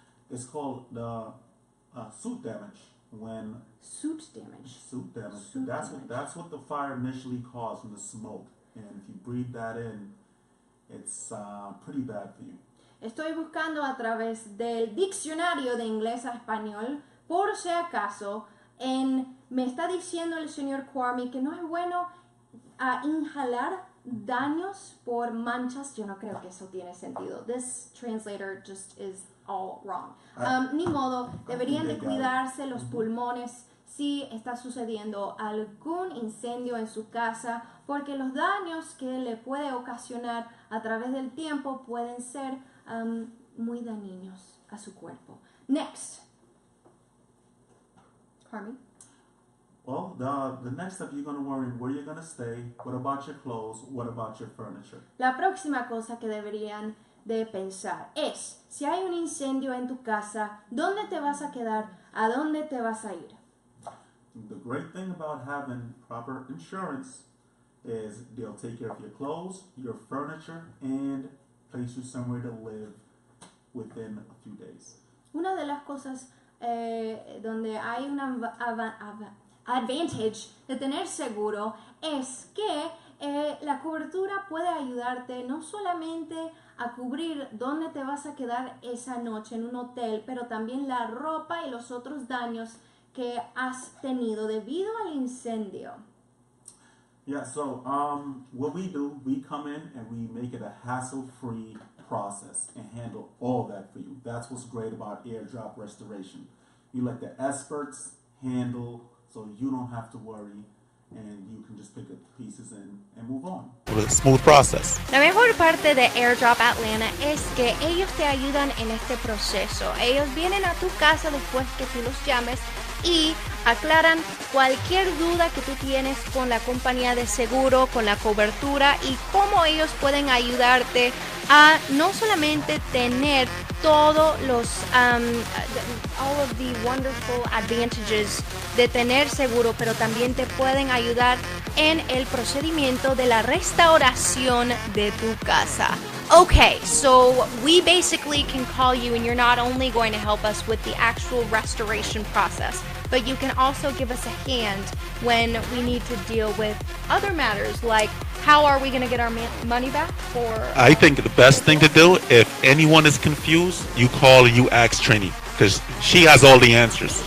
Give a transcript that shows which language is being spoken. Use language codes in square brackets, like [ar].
[en] It's called the suit damage. when Suit damage. suit damage. Suit that's damage. what the fire initially caused from the smoke, and if you breathe that in, it's pretty bad for you. [es] Estoy buscando a través del diccionario de inglés a español, por si acaso, me está diciendo el señor Kwame que no es bueno inhalar daños por manchas. Yo no creo que eso tiene sentido. [en] This translator just is all wrong. [es] Ni modo, deberían de cuidarse los pulmones si está sucediendo algún incendio en su casa, porque los daños que le puede ocasionar a través del tiempo pueden ser muy dañinos a su cuerpo. [en] Next. Carmen. Well, the next step, you're going to worry where you're going to stay, what about your clothes, what about your furniture. [es] La próxima cosa que deberían de pensar es, si hay un incendio en tu casa, ¿dónde te vas a quedar? ¿A dónde te vas a ir? [en] The great thing about having proper insurance is they'll take care of your clothes, your furniture, and place you somewhere to live within a few days. [es] Una de las cosas donde hay una advantage de tener seguro es que la cobertura puede ayudarte no solamente a cubrir dónde te vas a quedar esa noche en un hotel, pero también la ropa y los otros daños que has tenido debido al incendio. [en] Yeah, so what we do, we come in and we make it a hassle-free process and handle all that for you. That's what's great about airdrop restoration. You let the experts handle, so you don't have to worry, and you can just pick up the pieces and move on. With a smooth process. [es] La mejor parte de Airdrop Atlanta es que ellos te ayudan en este proceso. Ellos vienen a tu casa después que tú los llames y aclaran cualquier duda que tú tienes con la compañía de seguro, con la cobertura y cómo ellos pueden ayudarte a no solamente tener todos los [en] all of the wonderful advantages [es] de tener seguro, pero también te pueden ayudar en el procedimiento de la restauración de tu casa. [en] Okay, so we basically can call you and you're not only going to help us with the actual restoration process, but you can also give us a hand when we need to deal with other matters like how are we going to get our money back for... I think the best thing to do, if anyone is confused, you call and you ask Trini, because she has all the answers.